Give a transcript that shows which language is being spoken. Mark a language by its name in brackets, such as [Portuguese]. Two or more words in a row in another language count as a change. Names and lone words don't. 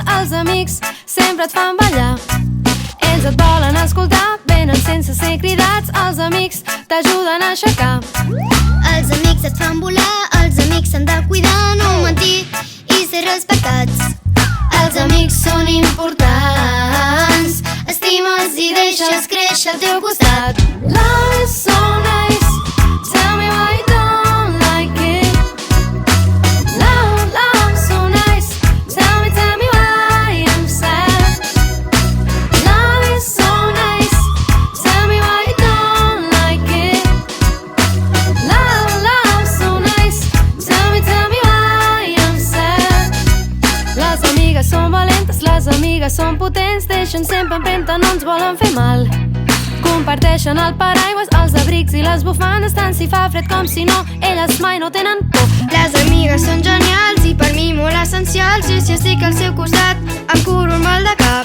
[Catalan] Els amics sempre et fan ballar. Ells et volen escoltar, venen sense ser cridats. Els amics t'ajuden a aixecar. Els amics et fan volar, els amics s'han de cuidar, no mentir i ser respectats. Els amics són importants, estima'ls i deixa'ls créixer al teu costat. [English] Love is so nice, tell me why you don't like it. Love so nice, tell me why I'm sad. Love is so nice, tell me why you don't like it. Love so nice, tell me why I'm sad. [Catalan] Les amigues són valentes, les amigues són potents, deixen sempre empenta, no ens volen fer mal. Comparteixen el paraigües, els abrics i les bufandes, tant si fa fred com si no, elles mai no tenen por. Les amigues són genials i per mi molt essencials, i si estic al seu costat em curo el mal de cap.